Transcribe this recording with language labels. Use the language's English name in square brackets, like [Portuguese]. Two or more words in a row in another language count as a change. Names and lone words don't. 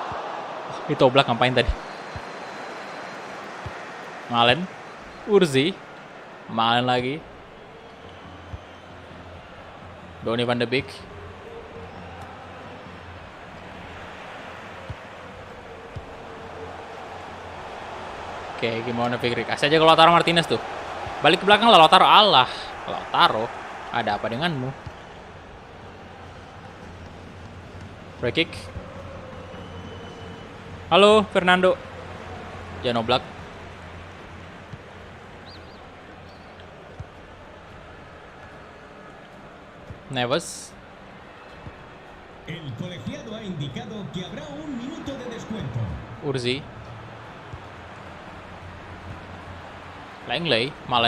[Indonesian] Ditoblak ngapain tadi? Malen, Urzi, Malen lagi, Donny van de Beek, oke, gimana Fikri? Kasih aja ke Lautaro Martinez tuh. Balik ke belakang lah Lautaro. Allah, Lautaro, ada apa denganmu? [English] Free kick. [Indonesian] Halo Fernando. Jan Oblak. Neves. [Spanish] El colegiado ha indicado que habrá un minuto de descuento. [Indonesian] Urzi. Langley, Malen.